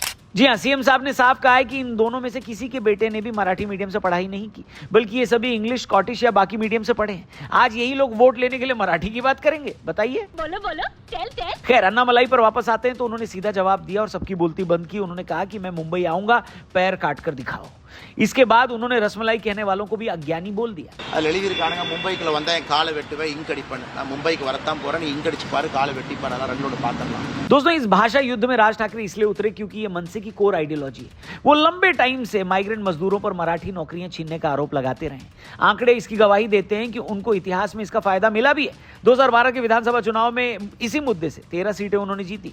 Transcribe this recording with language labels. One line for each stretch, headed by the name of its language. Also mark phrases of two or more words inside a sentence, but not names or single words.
Hindi: जी हाँ, सीएम साहब ने साफ कहा है कि इन दोनों में से किसी के बेटे ने भी मराठी मीडियम से पढ़ाई नहीं की, बल्कि ये सभी इंग्लिश, स्कॉटिश या बाकी मीडियम से पढ़े हैं। आज यही लोग वोट लेने के लिए मराठी की बात करेंगे, बताइए। बोलो बोलो, टेल। खैर, अन्नामलाई पर वापस आते हैं तो उन्होंने सीधा जवाब दिया और सबकी बोलती बंद की। उन्होंने कहा कि मैं मुंबई आऊंगा, पैर काट कर दिखाओ। इसके बाद उन्होंने रसमलाई कहने वालों को भी अज्ञानी बोल दिया।
Tamil: मुंबईக்குள்ள வந்தா என் காலை வெட்டுவேன், இங்க அடிப்பேன், நான் மும்பைக்கு வரத்தான் போறேன், நீ இங்க அடிச்சு பாரு, காலை வெட்டி பாரு, அதான் ரெண்டோட பாத்துறலாம்।
Hindi: दोस्तों, इस भाषा युद्ध में राज ठाकरे इसलिए उतरे क्योंकि ये मनसे की
English: core ideology
Hindi: है। वो लंबे टाइम से माइग्रेंट मजदूरों पर मराठी नौकरियां छीनने का आरोप लगाते रहे। आंकड़े इसकी गवाही देते हैं कि उनको इतिहास में इसका फायदा मिला भी है। 2012 के विधानसभा चुनाव में इसी मुद्दे से 13 सीटें उन्होंने जीती।